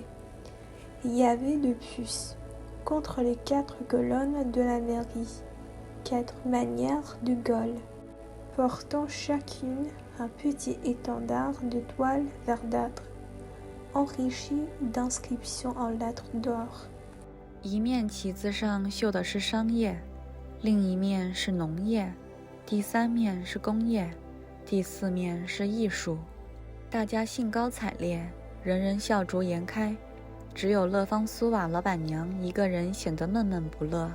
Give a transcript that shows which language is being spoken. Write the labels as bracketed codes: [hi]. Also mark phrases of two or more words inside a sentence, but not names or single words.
[fr] Il y avait de plus, contre les 4 colonnes de la mairie, 4 manières de Gaulle, portant chacune un petit étendard de toile verdâtre, enrichi d'inscriptions en lettres d'or。 [zh] 一面旗子上绣的是商业，另一面是农业，第三面是工业，第四面是艺术。大家兴高采烈，人人笑逐颜开，只有乐方苏瓦老板娘一个人显得闷闷不乐。